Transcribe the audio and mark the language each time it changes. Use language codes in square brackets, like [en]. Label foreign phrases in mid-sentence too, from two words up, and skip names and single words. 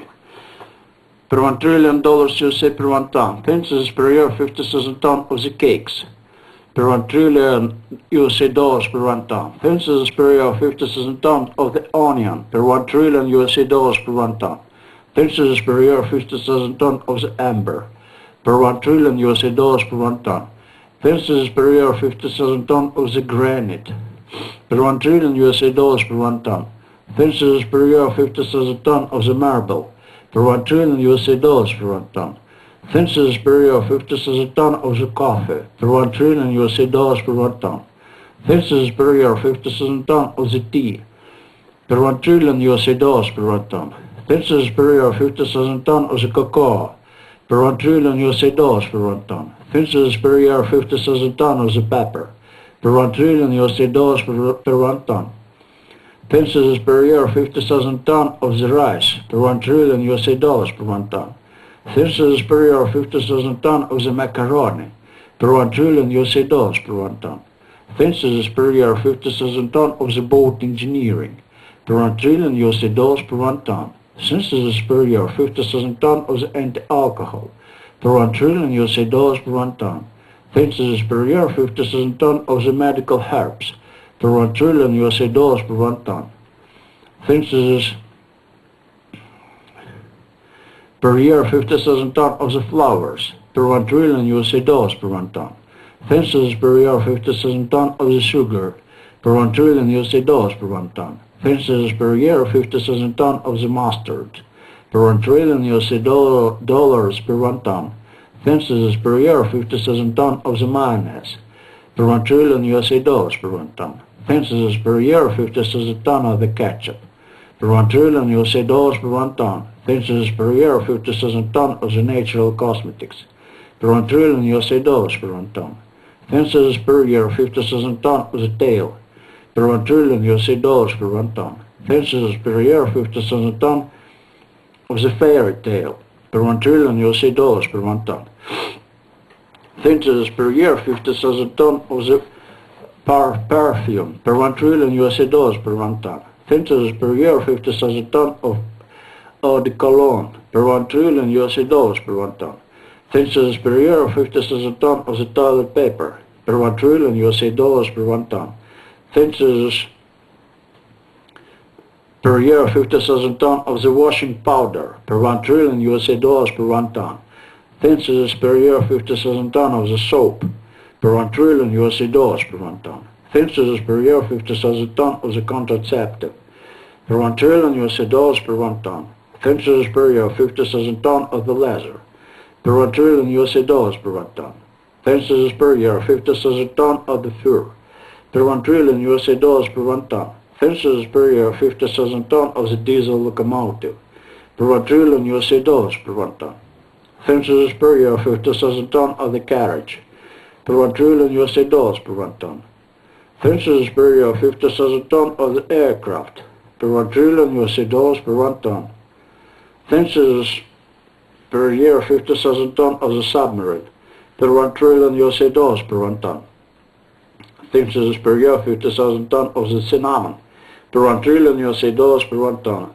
[en] Per 1 trillion dollars USA per 1 ton. Census per year 50,000 tons of the cakes. Per 1 trillion USA dollars per 1 ton. Census per year 50,000 tons of the onion. Per 1 trillion USA dollars per 1 ton. Census per year 50,000 tons of the amber. Per 1 trillion USA dollars per 1 ton. Census per year 50,000 tons of the granite. Per 1 trillion USA dollars per 1 ton. Census per year 50,000 tons of the marble. Per 1 trillion USA dollars per 1 ton. Census per year 50,000 ton of the coffee, per 1 trillion USA dollars per 1 ton. Census per year 50,000 ton of the tea, per 1 trillion USA dollars per 1 ton. Census per year 50,000 ton of the cocoa, per 1 trillion USA dollars per 1 ton. Census per year 50,000 ton of the pepper, per 1 trillion USA dollars per 1 ton. Census per year 50,000 ton of the rice, per 1 trillion USA dollars per 1 ton. Census per year 50,000 ton of the macaroni, per 1 trillion USA dollars per 1 ton. Census per year 50,000 ton of the boat engineering, per 1 trillion USA dollars per 1 ton. Census per year 50,000 ton of the anti-alcohol, per 1 trillion USA dollars per 1 ton. Census per year 50,000 ton of the medical herbs, per 1 trillion USA dollars per 1 ton. Census per year 50,000 ton of the flowers, per 1 trillion USA dollars per 1 ton. Census per year 50,000 ton of the sugar, per 1 trillion USA dollars per 1 ton. Census per year 50,000 ton of the mustard, per 1 trillion USA dollars per 1 ton. Census per year 50,000 ton of the mayonnaise, per 1 trillion USA dollars per 1 ton. Census per year 50,000 ton of the ketchup, per 1 trillion USA dollars per 1 ton. Census per year 50,000 ton of the natural cosmetics, per 1 trillion USA dollars per 1 ton. Census per year 50,000 ton of the tail, per 1 trillion USA dollars per 1 ton. Census per year 50,000 ton of the fairy tale, per 1 trillion USA dollars per 1 ton. Census per year 50,000 ton of the perfume, per 1 trillion USA dollars per 1 ton. Census per year 50,000 ton of eau de cologne, per 1 trillion USA dollars per 1 ton. Census per year 50,000 ton of the toilet paper, per 1 trillion USA dollars per 1 ton. Census per year 50,000 ton of the washing powder, per 1 trillion USA dollars per 1 ton. Census per year 50,000 ton of the soap, per 1 trillion USA dollars per 1 ton. Census per year 50,000 ton of the contraceptive, per 1 trillion USA dollars per 1 ton. Census per year 50,000 ton of the leather, per 1 trillion USA dollars per 1 ton. Census per year 50,000 ton of the fur, per 1 trillion USA dollars per 1 ton. Census per year 50,000 ton of the diesel locomotive, per 1 trillion USA dollars per 1 ton. Census per year 50,000 ton of the carriage, per 1 trillion USA dollars per 1 ton. Census per year 50,000 ton of the aircraft, per 1 trillion USA dollars per 1 ton. Census per year 50,000 ton of the submarine, per 1 trillion USA dollars per 1 ton. Census per year 50,000 ton of the cinnamon, per 1 trillion USA dollars per 1 ton.